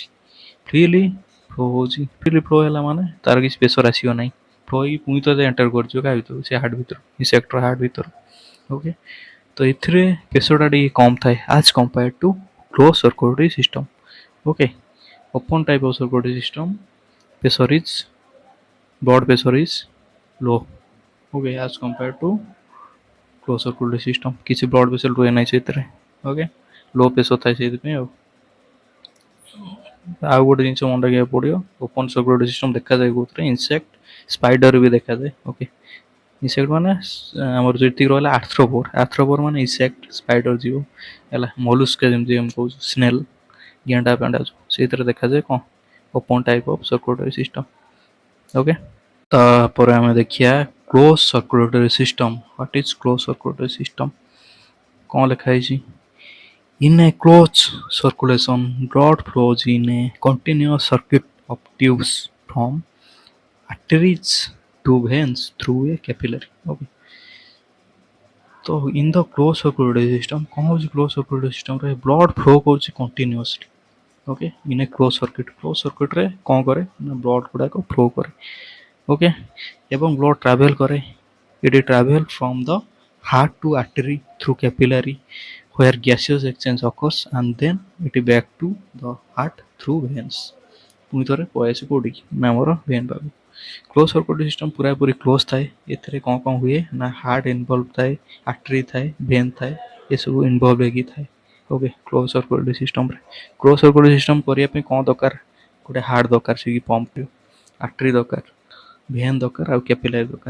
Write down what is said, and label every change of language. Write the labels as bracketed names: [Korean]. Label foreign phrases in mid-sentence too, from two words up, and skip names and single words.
[English] freely flow [Odia] ହେଲା ମାନେ ତାର କିଛି ପ୍ରେସର୍ ଆସିବ ନାହିଁ। ଫ୍ଲୋ ହେଇକି ପୁଣି ଥରେ ଏଣ୍ଟର କରିଯିବ କାହା ଭିତରୁ, ସେ ହାର୍ଟ ଭିତରୁ, ଇନସେକ୍ଟର ହାର୍ଟ ଭିତରୁ। ଓକେ, ତ ଏଥିରେ ପ୍ରେସର୍ଟା ଟିକେ କମ୍ ଥାଏ [English] as compared to close circulatory system. okay, open type of circulatory system blood pressure is low, okay, as compared to closed circulatory system। [Odia] କିଛି [English] blood vessel [Odia] ରୁହେ ନାହିଁ ସେଥିରେ। ଓକେ, [English] low pressure [Odia] ଥାଏ ସେଇଥିପାଇଁ। ଆଉ ଗୋଟେ ଜିନିଷ ମନେ ରଖିବାକୁ ପଡ଼ିବ, [English] open circulatory system [Odia] ଦେଖାଯାଏ କେଉଁଥିରେ, ଇନସେକ୍ଟ, ସ୍ପାଇଡର ବି ଦେଖାଯାଏ। ଓକେ, ଇନସେକ୍ଟ ମାନେ ଆମର ଯେତିକି ରହିଲା ଆର୍ଥ୍ରୋପୋଡ୍ ମାନେ ଇନସେକ୍ଟ, ସ୍ପାଇଡର ଯିବ ହେଲା, ମଲୁସ୍କା ଯେମିତି ଆମେ କହୁଛୁ, ସ୍ନେଲ୍, ଗେଣ୍ଡା ପେଣ୍ଡା, ସେଇଥିରେ ଦେଖାଯାଏ କ'ଣ [English] open type of circulatory system. [Odia] ଓକେ, ତାପରେ ଆମେ ଦେଖିବା [English] close circulatory system. what is close circulatory system? [Odia] କ'ଣ ଲେଖା ହେଇଛି, [English] in a closed circulation blood flows in a continuous circuit of tubes from arteries to veins through a capillary। okay, तो in the closed circulatory system [Odia] କ'ଣ ହେଉଛି, [English] close circulatory system blood flow କରୁଛି କଣ୍ଟିନ୍ୟୁଅସଲି। [Odia] ଓକେ, [English] in a close circuit [Odia] କ'ଣ କରେ ନା ବ୍ଲଡ୍ ଗୁଡ଼ାକ ଫ୍ଲୋ କରେ। [English] ଓକେ, ଏବଂ blood travel କରେ, it travel from the heart to artery through capillary where gaseous exchange occurs and then it back to the heart through veins। [Odia] ପୁଣି ଥରେ ପଳେଇ ଆସେ କେଉଁଠିକି ନା ଆମର ଭେନ୍ ପାଖକୁ। [English] close circulatory system [Odia] ପୁରାପୁରି କ୍ଲୋଜ୍ ଥାଏ। ଏଥିରେ କ'ଣ କ'ଣ ହୁଏ ନା [English] heart involve [Odia] ଥାଏ, ଆର୍ଟେରୀ ଥାଏ, ଭେନ୍ ଥାଏ, ଏସବୁ ଇନଭଲ୍ଭ ହେଇକି ଥାଏ। ଓକେ, [English] close circulatory system close circulatory system [Odia] କରିବା ପାଇଁ କ'ଣ ଦରକାର, ଗୋଟେ ହାର୍ଟ ଦରକାର, ସେ କି ପମ୍ପ, ଆର୍ଟେରୀ ଦରକାର, ଭେନ୍ ଦରକାର ଆଉ କ୍ୟାପିଲାରି ଦରକାର।